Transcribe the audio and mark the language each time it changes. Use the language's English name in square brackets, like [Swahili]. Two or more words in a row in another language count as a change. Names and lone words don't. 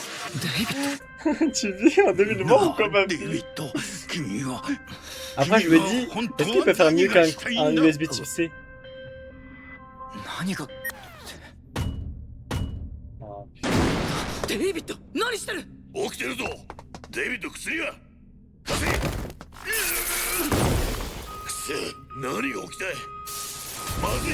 [French] Tu vis en 2020 ou quoi ma vie? Après je me dis, est-ce qu'il peut faire mieux qu'un USB type C? [Japanese] 何が？デイビッド、何してる？起きてるぞ。デイビッド、薬は貸せ。くせ、何が起きた？まずい。